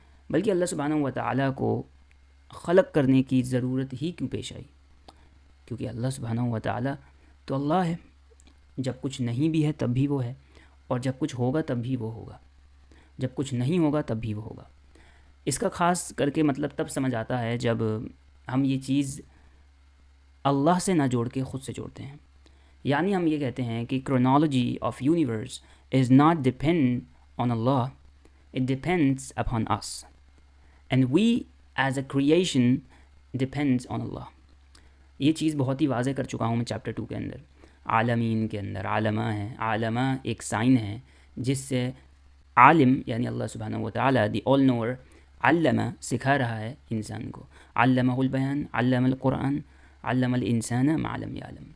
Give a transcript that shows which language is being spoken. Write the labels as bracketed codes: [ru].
[ur] بلکہ اللہ سبحانہ و تعالیٰ کو خلق کرنے کی ضرورت ہی کیوں پیش آئی؟ کیونکہ اللہ سبحانہ و تعالیٰ تو اللہ ہے. جب کچھ نہیں بھی ہے تب بھی وہ ہے، اور جب کچھ ہوگا تب بھی وہ ہوگا، جب کچھ نہیں ہوگا تب بھی وہ ہوگا. اس کا خاص کر کے مطلب تب سمجھ آتا ہے جب ہم یہ چیز اللہ سے نہ جوڑ کے خود سے جوڑتے ہیں. [en] یعنی ہم یہ کہتے ہیں کہ chronology of universe is not depend on Allah, it depends upon us. And we as a creation depends on Allah. [ur] یہ چیز بہت ہی واضح کر چکا ہوں میں چیپٹر 2 کے اندر. عالمین کے اندر عالمہ ہے. عالمہ ایک سائن ہے جس سے عالم یعنی اللہ سبحانہ و تعالیٰ دی all knower علمہ سکھا رہا ہے انسان کو. [ar] علمہ البیان، علم القرآن، علم الانسان ما لم یعلم.